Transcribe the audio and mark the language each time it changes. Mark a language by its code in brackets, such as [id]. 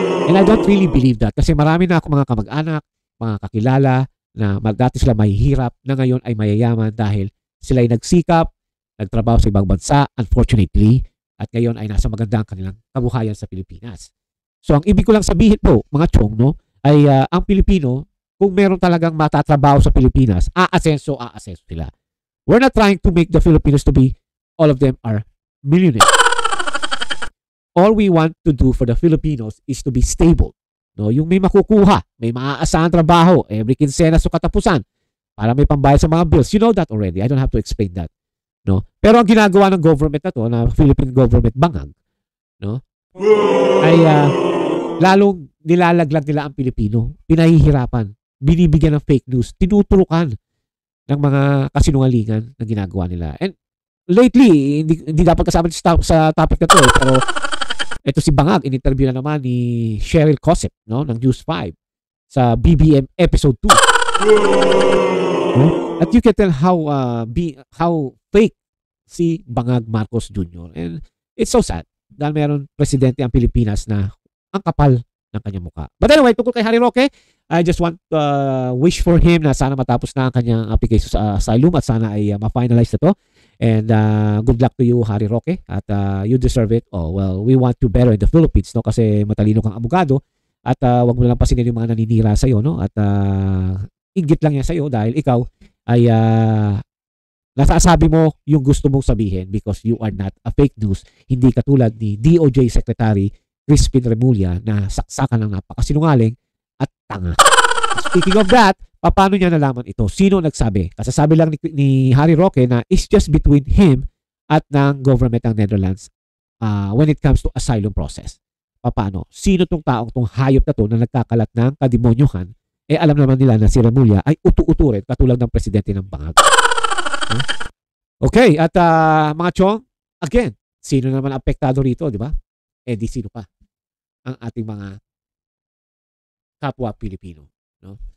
[en] And I don't really believe that [tl] kasi marami na ako mga kamag-anak, mga kakilala na dati sila mahihirap na ngayon ay mayayaman dahil sila ay nagsikap, nagtrabaho sa ibang bansa, unfortunately, at ngayon ay nasa magandang kanilang kabuhayan sa Pilipinas. So ang ibig ko lang sabihin po, mga chong, no, ay ang Pilipino, kung meron talagang matatrabaho sa Pilipinas, aasenso sila. [en] We're not trying to make the Filipinos to be, all of them are millionaires. All we want to do for the Filipinos is to be stable. [tl] No, yung may makukuha, may maaasahan trabaho, [en] every [tl] kinsenas o katapusan, para may pambayad sa mga bills. [en] You know that already. I don't have to explain that. [tl] No? Pero ang ginagawa ng government na to, na Philippine government bangag, no, ay lalong nilalaglag nila ang Pilipino. Pinahihirapan. Binibigyan ng fake news. Tinuturukan ng mga kasinungalingan na ginagawa nila. And lately, hindi dapat kasama sa topic na to. Pero ito si Bangag, in-interview na naman ni Cheryl Cosip, no, ng News 5 sa BBM episode 2. No? [en] At you can tell how fake si Bangag Marcos Jr. And it's so sad [tl] dahil meron presidente ang Pilipinas na ang kapal ng kanyang mukha. [en] But anyway, [tl] tungkol kay Harry Roque, [en] I just want to wish for him [tl] na sana matapos na ang kanyang application sa asylum at sana ay ma-finalize na to. [en] And good luck to you, Harry Roque. At you deserve it. Oh, well, we want you better in the Philippines, no? [tl] Kasi matalino kang abogado. At wag mo lang pasinin yung mga naninira sa'yo, no? At inggit lang yan sa'yo dahil ikaw ay nasasabi mo yung gusto mong sabihin [en] because you are not a fake news. [tl] Hindi katulad ni DOJ Secretary Crispin Remulla na saksakan ng napakasinungaling at tanga. [en] Speaking of that, [tl] paano niya nalaman ito? Sino nagsabi? Kasasabi lang ni Harry Roque na [en] it's just between him at ng government ng Netherlands when it comes to asylum process. [tl] Paano? Sino tong taong tong hayop na to na nagkakalat ng kademonyuhan? Eh alam naman nila na si Remulla ay utu-utu rin katulad ng presidente ng Bangag. Okay, at mga chong, again, sino naman apektado rito, di ba? Eh di sino pa? Ang ating mga kapwa Pilipino. No?